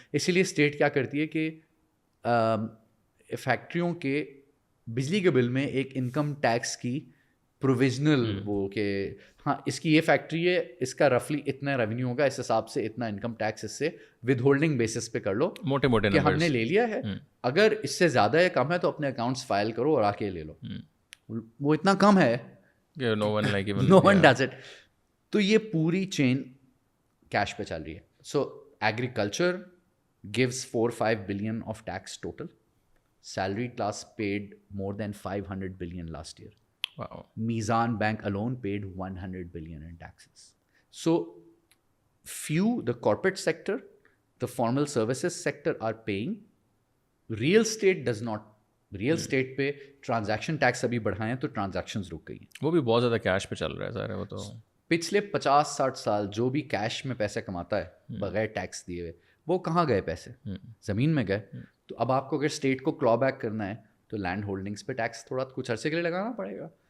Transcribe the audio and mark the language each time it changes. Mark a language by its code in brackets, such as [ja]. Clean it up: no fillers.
[ur] اسی لیے اسٹیٹ کیا کرتی ہے کہ فیکٹریوں کے بجلی کے بل میں ایک انکم ٹیکس کی پروویژنل وہ کہ ہاں اس کی یہ فیکٹری ہے, اس کا رفلی اتنا ریونیو ہوگا, اس حساب سے اتنا انکم ٹیکس اس سے ود ہولڈنگ بیسس پہ کر لو, موٹے موٹے کہ ہم نے لے لیا ہے, اگر اس سے زیادہ یا کم ہے تو اپنے اکاؤنٹس فائل کرو اور آ کے لے لو. وہ اتنا کم ہے, [en] No one does it. [ur] تو یہ پوری چین کیش پہ چل رہی ہے. [en] So agriculture gives 4-5 billion of tax total. Salaried class paid more than 500 billion last year. Wow. Mizan Bank alone paid 100 billion in taxes. So few, the corporate sector, the formal services sector are paying. Real estate does not. [ur] Real estate پہ transaction tax ابھی بڑھائیں تو transactions رک گئی ہیں. وہ بھی بہت زیادہ کیش پہ چل رہا ہے سارے. وہ تو پچھلے 50-60 سال جو بھی کیش میں پیسے کماتا ہے بغیر ٹیکس دیے ہوئے, وہ کہاں گئے پیسے؟ زمین میں گئے. تو اب آپ کو اگر اسٹیٹ کو کلا بیک کرنا ہے تو لینڈ ہولڈنگس پہ ٹیکس تھوڑا کچھ عرصے کے لیے لگانا پڑے گا.